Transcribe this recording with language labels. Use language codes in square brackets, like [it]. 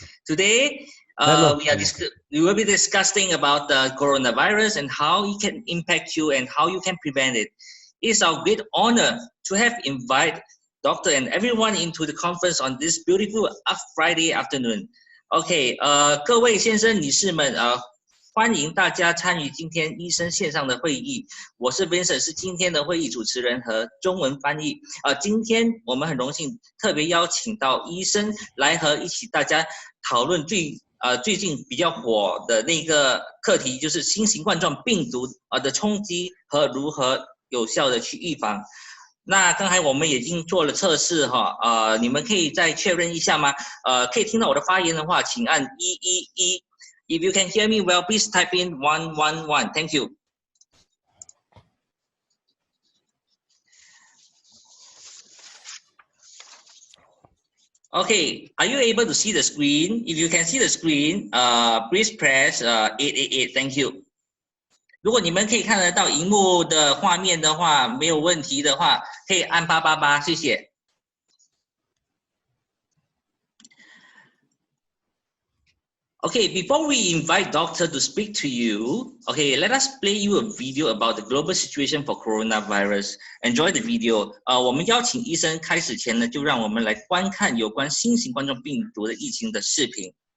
[en] Today, we will be discussing about the coronavirus and how it can impact you and how you can prevent it. It's our great honor to have invited Doctor and everyone into the conference on this beautiful Friday afternoon. [zh] OK， 各位先生、女士们，欢迎大家参与今天医生线上的会议。我是 Vincent， 是今天的会议主持人和中文翻译。今天我们很荣幸特别邀请到医生来和一起大家讨论最近比较火的那个课题，就是新型冠状病毒的冲击和如何有效的去预防。那刚才我们已经做了测试哈，你们可以再确认一下吗？可以听到我的发言的话，请按111。 [en] If you can hear me well, please type in 111. Thank you. Okay, are you able to see the screen? If you can see the screen, please press 888. Thank you. [zh] 如果你们可以看得到荧幕的画面的话，没有问题的话，可以按888，谢谢。 [en] Okay, before we invite Doctor to speak to you, okay, let us play you a video about the global situation for coronavirus. Enjoy the video. [zh] 我们邀请医生开始前呢，就让我们来观看有关新型冠状病毒的疫情的视频。